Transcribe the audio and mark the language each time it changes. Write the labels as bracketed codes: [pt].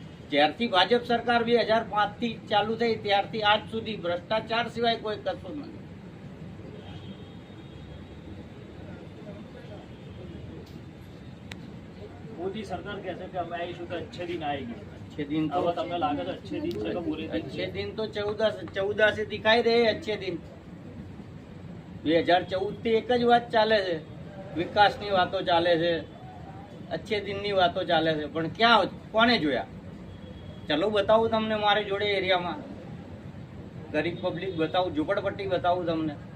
[gu] જ્યારથી ભાજપ સરકાર 2005 થી ચાલુ થઈ ત્યારથી આજ સુધી ભ્રષ્ટાચાર સિવાય કોઈ કશું નથી. મોદી સરકાર કહે છે કે અમે આવીશું તો [hi] अच्छे दिन आएंगे. अच्छे दिन तो [gu] તમને લાગે છે [hi] अच्छे दिन [gu] છે કે [hi] बुरे दिन? अच्छे दिन तो 14 से दिखाई रहे अच्छे दिन. [gu] 2014 થી એક જ વાત ચાલે છે, વિકાસની વાતો ચાલે છે, अच्छे દિનની વાતો ચાલે છે. પણ ક્યાં, કોને જોયા? ચલો બતાવું તમને મારી જોડે એરિયામાં ગરીબ પબ્લિક બતાવું, ઝૂંપડપટ્ટી બતાવું તમને.